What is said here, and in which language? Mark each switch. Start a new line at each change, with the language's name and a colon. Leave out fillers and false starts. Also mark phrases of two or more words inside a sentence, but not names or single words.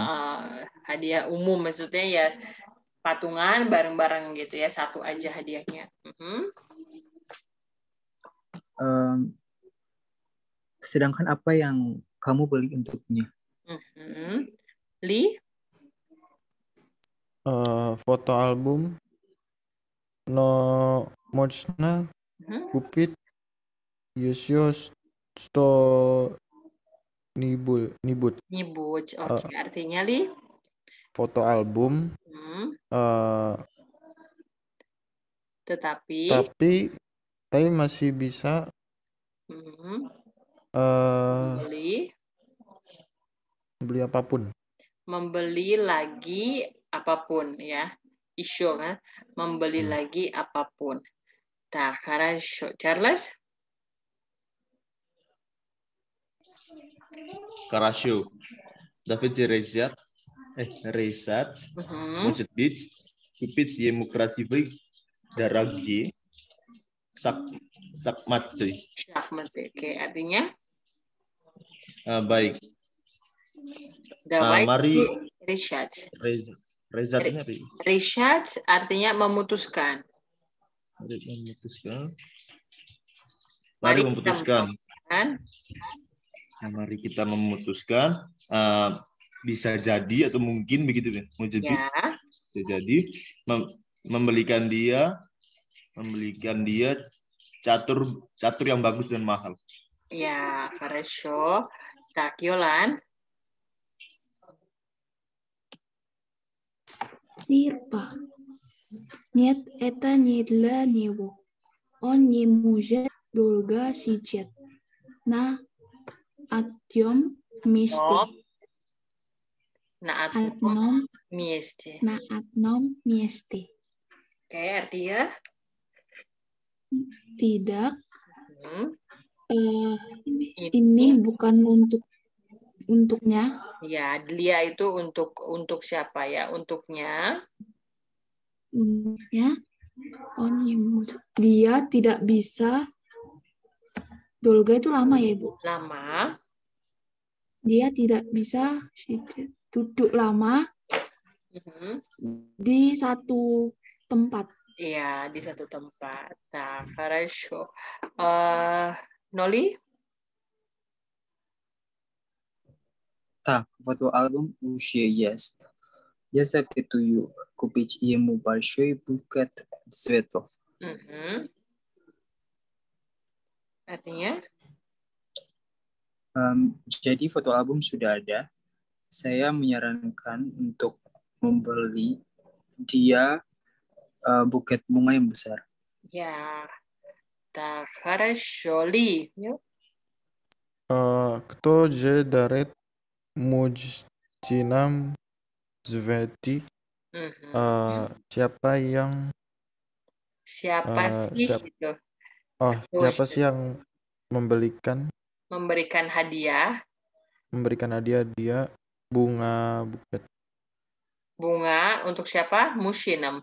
Indonesian: Hadiah umum maksudnya ya patungan bareng-bareng gitu ya, satu aja hadiahnya. Sedangkan apa yang kamu beli untuknya? Li? Foto album.
Russian: No можно купить еще что-нибудь.
Indonesian: Oke, artinya Li? Foto album. Tapi masih bisa beli apapun. Membeli lagi apapun ya. Isu kan? Membeli lagi apapun.
Russian: Так, хорошо. Charles? Хорошо. Давайте Резат может быть купить ему красивый дорогие шахматы.
Indonesian: Oke, artinya? Baik. Mari Rishad. Rezat ini apa? Rishad artinya memutuskan. Mari memutuskan. Mari kita memutuskan. Bisa jadi atau mungkin begitu ya. Bisa jadi membelikan dia catur yang bagus dan mahal. Ya,
Russian: хорошо. Так, Yolan.
Indonesian: Sirpa.
Russian: Нет, это не для него. Он не может долго сидеть на одном месте. Na Одном, месте. на одном месте.
Indonesian: Oke, artinya? Tidak. Hmm. Ini bukan untuknya. Ya, dia itu untuk siapa ya? Untuknya. Ya. Dia tidak bisa. Dolga itu lama ya, Ibu? Lama. Dia tidak bisa duduk lama di satu tempat. Iya, di satu tempat. Nah,
Russian: хорошо.
Indonesian: Noli?
Russian: Так, фотоальбом уже есть. Я советую купить ему большой букет цветов.
Indonesian: Artinya? Jadi fotoalbum sudah ada. Saya menyarankan untuk membeli dia buket bunga yang besar. Ya.
Russian: Так, хорошо. Ли. Кто же дарит мужчинам цветы?
Indonesian: Siapa yang Siapa sih gitu? Siapa sih yang memberikan hadiah dia bunga buket? Bunga untuk siapa? Musinam.